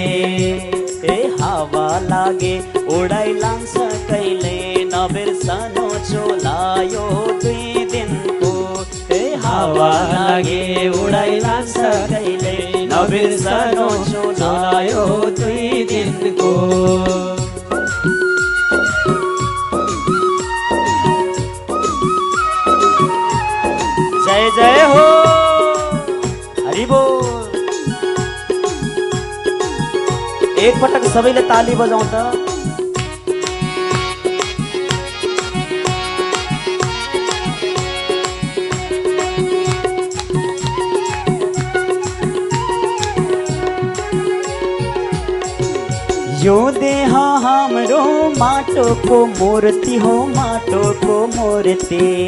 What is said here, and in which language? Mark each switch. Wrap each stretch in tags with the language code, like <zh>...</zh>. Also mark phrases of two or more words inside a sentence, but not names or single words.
<ne>ए हावा लागे उडाइ लान्छ, कहिल्यै नबिर्सनु चोलायो 2 दिनको। ए हावा लागे उडाइ लान्छ, कहिल्यै नबिर्सनु चोलायो 2 दिनको। जय जय हो, हरि बोल। एक पटक सबैले ताली बजाउँ त। यो देह हाम्रो माटोको मूर्ति हो, माटोको मूर्ति।</ne>